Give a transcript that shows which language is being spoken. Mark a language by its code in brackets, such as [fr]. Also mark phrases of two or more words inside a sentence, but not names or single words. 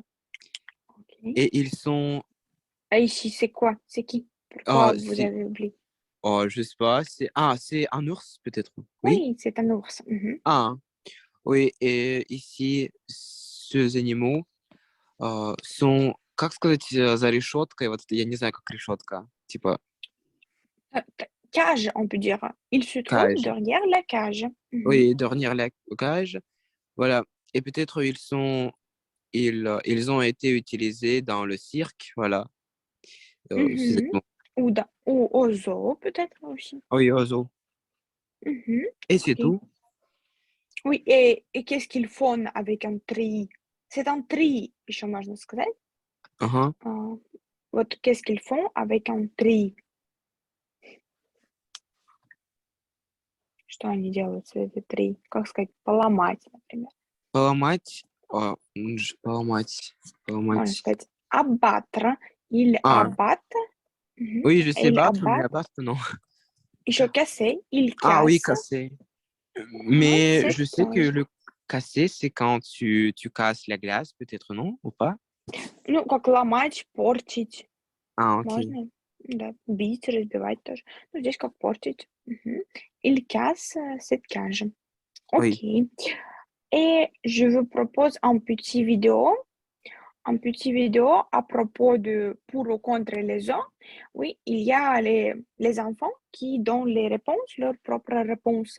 [fr] Ok. Et ils sont. Et ici, c'est quoi? C'est qui? Pourquoi Ah, vous c'est. avez oublié? Je sais pas. C'est un ours, peut-être. Oui? Oui, c'est un ours. Mhm. Ah, oui. Et ici, ces animaux sont. [ru] Как сказать за решеткой? Вот я не знаю, как решетка. Типа [fr] Cage, on peut dire. Il se trouve cage. derrière la cage. Mhm. Oui, dernière la cage. Voilà. Et peut-être ils ont été utilisés dans le cirque. Voilà. Ces Mhm. animaux. Ou au zoo, peut-être aussi. Oui, oiseaux. Mhm. Et c'est Ok. tout. Oui, et qu'est-ce qu'ils font avec un tri? C'est un tri, [ru] еще можно сказать. Uhum. [fr] Вот qu'est-ce qu'ils font avec un tri? [ru] Что они делают с этой три? Как сказать, поломать, например. Поломать. Поломать. Можно Поломать. сказать abattre или [fr] Ah, abattre. Mhm. oui, je sais [ru] Или [fr] battre, mais abattre. abattre, non. Еще casser, il Ah oui, casse. casser. Mais C'est je sais que [ru] тоже. [fr] le casser, c'est quand tu casses la glace, peut-être, non? Ou pas? [ru] Ну, как ломать, портить. [fr] Ah, ok. [ru] Можно, да, бить, разбивать тоже. Ну, здесь как портить. Мгм. [fr] Il casse cette cage. Oui. Ok. Et je vous propose un petit vidéo à propos de pour ou contre les hommes. Oui, il y a les enfants qui donnent les réponses, leurs propres réponses.